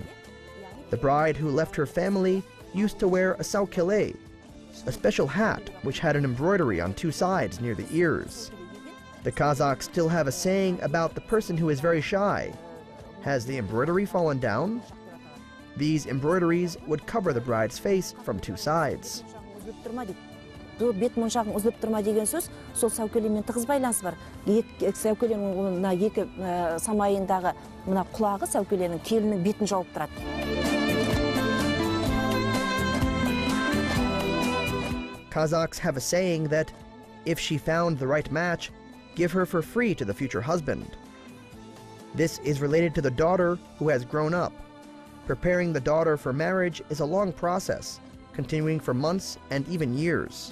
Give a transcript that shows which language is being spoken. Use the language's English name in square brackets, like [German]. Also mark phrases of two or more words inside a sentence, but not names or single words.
[English] The bride who left her family used to wear a saukele, a special hat which had an embroidery on two sides near the ears. The Kazakhs still have a saying about the person who is very shy. Has the embroidery fallen down? These embroideries would cover the bride's face from two sides. [Kazakh] Бет моншағың үзіліп тұрма деген сөз, сол сәукелемен тығыз байланысы бар. Сәукеленің екі самайындағы мына құлағы сәукеленің келінің бетін жауып тұрады. [English] Kazakhs have a saying that if she found the right match, give her for free to the future husband. This is related to the daughter who has grown up. Preparing the daughter for marriage is a long process, continuing for months and even years.